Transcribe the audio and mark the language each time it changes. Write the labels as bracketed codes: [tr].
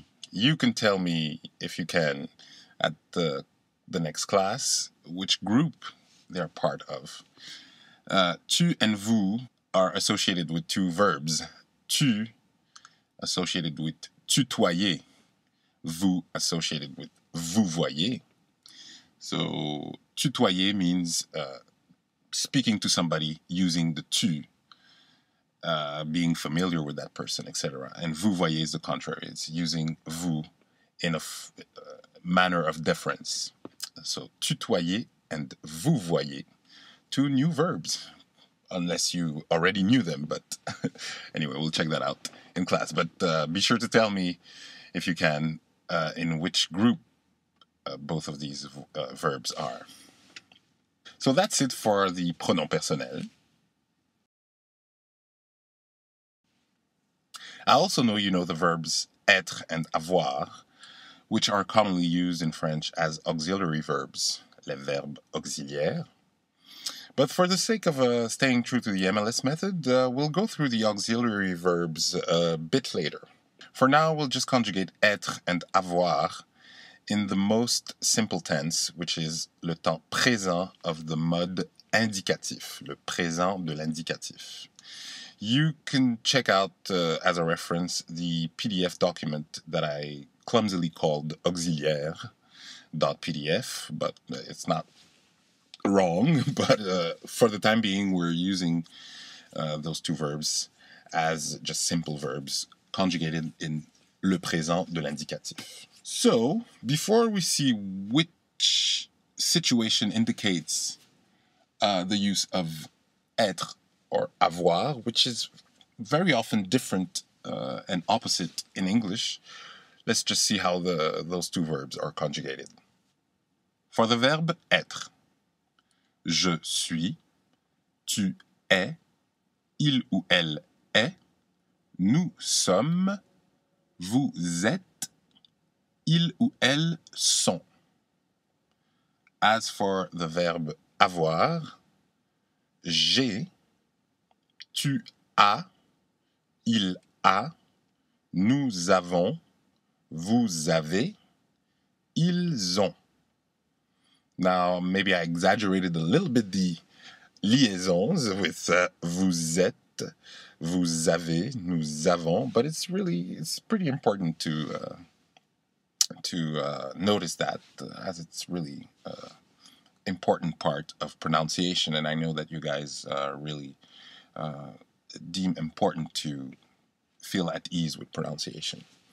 [en] You can tell me, if you can, at the next class, which group they're part of. Tu and vous are associated with 2 verbs. Tu associated with tutoyer. Vous associated with [fr] vous voyez. [en] So tutoyer means speaking to somebody using the tu. Being familiar with that person, etc. And vous voyez is the contrary. It's using vous in a manner of deference. So tutoyer and vous voyez, 2 new verbs, unless you already knew them. But anyway, we'll check that out in class. But be sure to tell me, if you can, in which group both of these verbs are. So that's it for the pronom personnel. I also know you know the verbs être and avoir, which are commonly used in French as auxiliary verbs, [fr] les verbes auxiliaires. [en] But for the sake of staying true to the MLS method, we'll go through the auxiliary verbs a bit later. For now, we'll just conjugate être and avoir in the most simple tense, which is [fr] le temps présent [en] of the mode indicatif, [fr] le présent de l'indicatif. [en] You can check out, as a reference, the PDF document that I clumsily called auxiliaire.pdf, but it's not wrong. But for the time being, we're using those 2 verbs as just simple verbs conjugated in [fr] le présent de l'indicatif. [en] So, before we see which situation indicates the use of être or avoir, which is very often different and opposite in English. Let's just see how those two verbs are conjugated. For the verb être, [fr] je suis, tu es, il ou elle est, nous sommes, vous êtes, ils ou elles sont. [en] As for the verb avoir, [fr] j'ai, tu as, il a, nous avons, vous avez, ils ont. [en] Now, maybe I exaggerated a little bit the liaisons with [fr] vous êtes, vous avez, nous avons, [en] but it's pretty important to notice that as it's really important part of pronunciation, and I know that you guys really deem important to feel at ease with pronunciation.